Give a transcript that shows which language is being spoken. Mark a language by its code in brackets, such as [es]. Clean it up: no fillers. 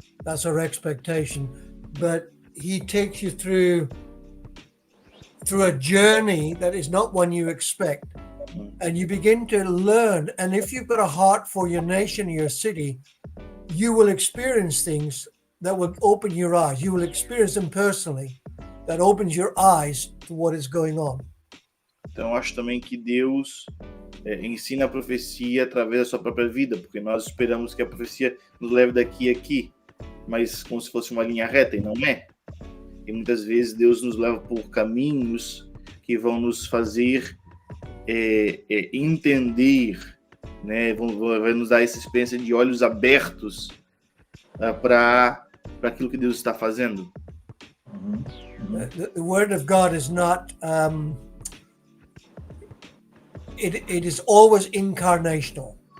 [en] That's our expectation. But he takes you through a journey that is not one you expect. And you begin to learn. And if you've got a heart for your nation, your city, you will experience things that will open your eyes. You will experience them personally. That opens your eyes to what is going on. [pt] Então, eu acho também que Deus ensina a profecia através da sua própria vida, porque nós esperamos que a profecia nos leve daqui a aqui, mas como se fosse uma linha reta, e não é. E muitas vezes Deus nos leva por caminhos que vão nos fazer entender, né? Vai nos dar essa experiência de olhos abertos para aquilo que Deus está fazendo. [en] The word of God is not it is always incarnational.